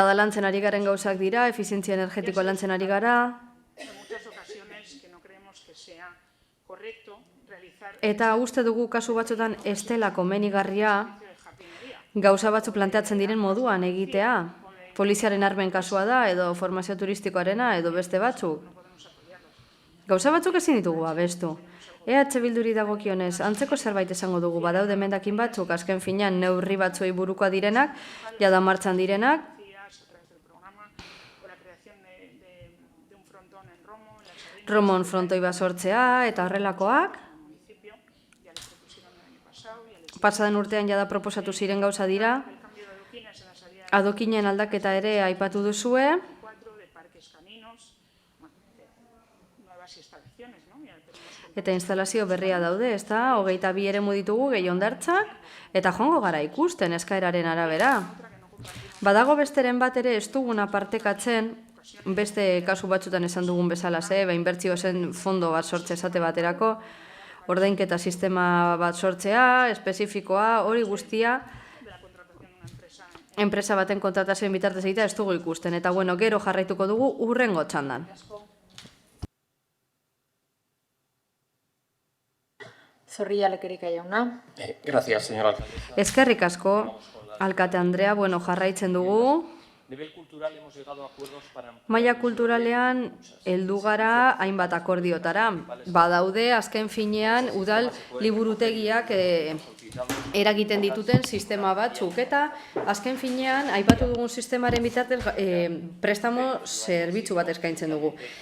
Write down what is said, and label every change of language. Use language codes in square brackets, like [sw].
[eu] Jada lantzen ari garen gauzak dira, efizientzia energetikoa lantzen ari gara, [es] en muchas ocasiones que no creemos que sea correcto realizar [eu] eta uste dugu kasu batzutan ez dela komenigarria [es] de jardinería. [eu] gauza batzu planteatzen diren moduan egitea. Poliziaren armen kasua da, edo formazio turistikoarena, edo beste batzuk. Gauza batzuk ezin ditugu babestu. EH Bilduri dagokionez, antzeko zerbait esango dugu, badaude emendakin batzuk, azken finean neurri batzuei burukoa direnak, jada martxan direnak, [es] A través del programa o la creación de un frontón en Romo, en la Sardina, [eu] Romon frontoi basortzea, eta horrelakoak. [es] el municipio, ya les propusieron el año pasado, ya les [eu] Pasaden urtean jada proposatu ziren gauza dira, [es] el cambio de adoquines en la salida [eu] adokinen aldaketa ere aipatu duzue, [es] 4 de parques caninos, bueno, nuevas instalaciones, ¿no? Ya tenemos [eu] eta instalazio berria daude, ezta? 22 eremu ditugu gehi hondartzak, eta joango gara ikusten eskaeraren arabera. Badago besteren bat ere ez duguna partekatzen, beste kasu batzutan esan dugun bezala ze, inbertsio zen fondo bat sortze esate baterako, ordainketa sistema bat sortzea, espezifikoa, hori guztia, enpresa baten kontratazioen bitartez egitea ez dugu ikusten. Eta bueno, gero jarraituko dugu hurrengo txandan. Zorrilla Lekerika jauna. [es] Gracias, señora alcaldesa. [eu] Eskerrik asko, alkate Andrea, bueno, jarraitzen dugu. [es] Nivel cultural hemos llegado a acuerdos para... [eu] Maila kulturalean heldu gara hainbat akordiotara. Badaude, azken finean, udal liburutegiak eragiten dituten sistema batzuk. Eta azken finean, aipatu dugun sistemaren bitartez prestamo zerbitzu bat eskaintzen dugu.